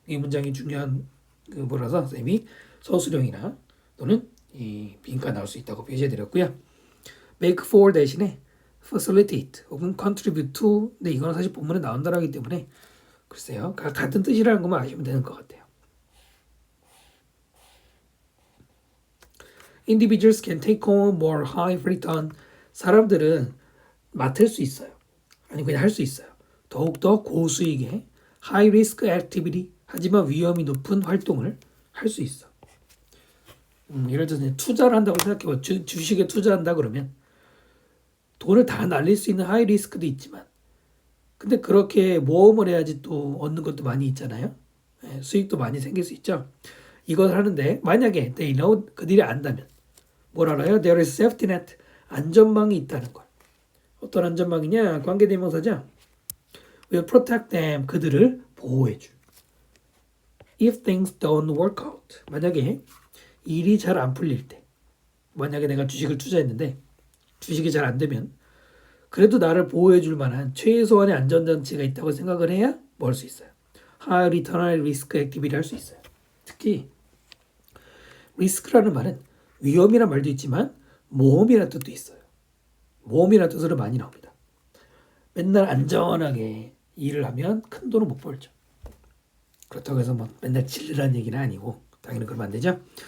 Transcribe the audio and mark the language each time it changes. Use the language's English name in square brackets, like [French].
[Korean] 이 문장이 중요한 뭐라서 선생님이 서술형이나 또는 이 빈칸 나올 수 있다고 표시해 드렸고요. make for 대신에 facilitate 혹은 contribute to 근데 이거는 사실 본문에 나온다고 하기 때문에 글쎄요. 같은 뜻이라는 것만 아시면 되는 것 같아요. [English] Individuals can take on more high return. [Korean] 사람들은 맡을 수 있어요. 아니 그냥 할 수 있어요. 더욱더 고수익의 [English] high risk activity [Korean] 하지만 위험이 높은 활동을 할 수 있어. 예를 들어서 투자를 한다고 생각해봐. 주식에 투자한다 그러면 돈을 다 날릴 수 있는 하이 리스크도 있지만 근데 그렇게 모험을 해야지 또 얻는 것도 많이 있잖아요. 수익도 많이 생길 수 있죠. 이걸 하는데 만약에 [English] they know [Korean] 그들이 안다면 뭘 알아요? [English] There is safety net [Korean] 안전망이 있다는 걸. 어떤 안전망이냐? 관계대명사죠. [English] Will protect them [Korean] 그들을 보호해줄. [English] If things don't work out [Korean] 만약에 일이 잘 안 풀릴 때 만약에 내가 주식을 투자했는데 주식이 잘 안 되면 그래도 나를 보호해줄 만한 최소한의 안전장치가 있다고 생각을 해야 뭐 할 수 있어요. [English] High return, high risk activity [Korean] 할 수 있어요. 특히 리스크라는 말은 위험이라는 말도 있지만 모험이라는 뜻도 있어요. 모험이라는 뜻으로 많이 나옵니다. 맨날 안전하게 일을 하면 큰 돈을 못 벌죠. 그렇다고 해서 뭐 맨날 질르라는 얘기는 아니고 당연히 그러면 안 되죠.